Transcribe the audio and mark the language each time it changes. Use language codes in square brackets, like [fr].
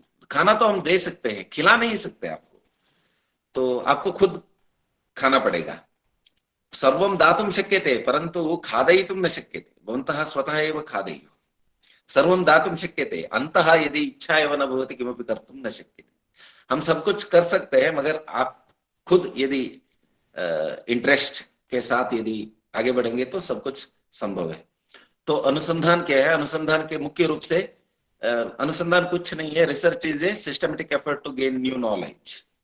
[hi] खाना तो हम दे सकते हैं, खिला नहीं सकते आपको, तो आपको खुद खाना पड़ेगा। [sa] सर्वं दातुं शक्यते परंतु खादयितुं न शक्यते, भवन्तः स्वतः एव खादयेयुः। सर्वं दातुं शक्यते, अन्तः यदि इच्छा एव न भवति किमपि कर्तुं न शक्यते। [hi] हम सब कुछ कर सकते हैं, मगर आप खुद यदि इंटरेस्ट के साथ यदि आगे बढ़ेंगे तो सब कुछ संभव है। तो अनुसंधान क्या है? अनुसंधान के मुख्य रूप से अनुसंधान कुछ नहीं है, [en] Research is a systematic effort to gain new knowledge.